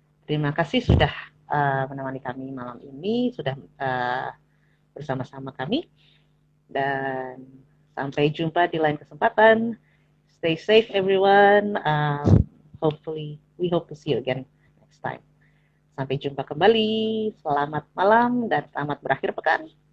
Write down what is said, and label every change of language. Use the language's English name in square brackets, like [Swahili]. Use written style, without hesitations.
[Indonesian] Terima kasih sudah menemani kami malam ini, sudah bersama-sama kami, dan sampai jumpa di lain kesempatan. [English] Stay safe everyone. Hopefully we hope to see you again next time. [Indonesian] Sampai jumpa kembali. Selamat malam dan selamat berakhir pekan.